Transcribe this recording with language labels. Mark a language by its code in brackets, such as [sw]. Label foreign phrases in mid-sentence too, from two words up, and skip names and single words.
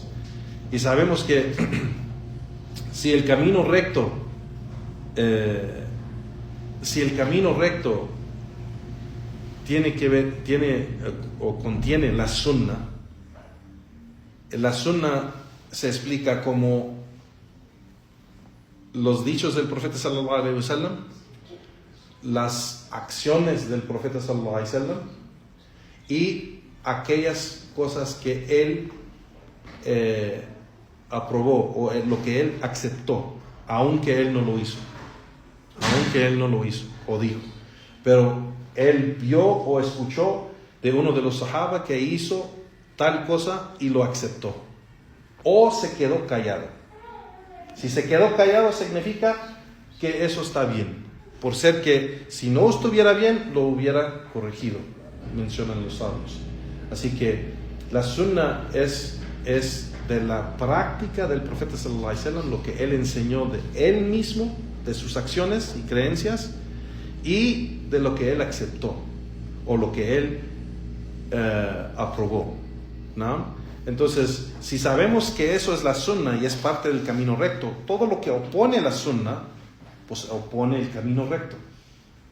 [es] Y sabemos que si el camino recto contiene la Sunna se explica como los dichos del profeta [ar] صلى الله عليه وسلم, [es] las acciones del profeta [ar] صلى الله عليه وسلم [es] y aquellas cosas que él aprobó o lo que él aceptó, aunque él no lo hizo o dijo, pero él vio o escuchó de uno de los sahaba que hizo tal cosa y lo aceptó, o se quedó callado. Si se quedó callado significa que eso está bien, por ser que si no estuviera bien lo hubiera corregido, mencionan los sabios. Así que la Sunna es de la práctica del profeta [ar] صلى الله عليه وسلم, [es] lo que él enseñó de él mismo, de sus acciones y creencias, y de lo que él aceptó o lo que él aprobó, ¿no? Entonces, si sabemos que eso es la Sunna y es parte del camino recto, todo lo que opone la Sunna, pues opone el camino recto.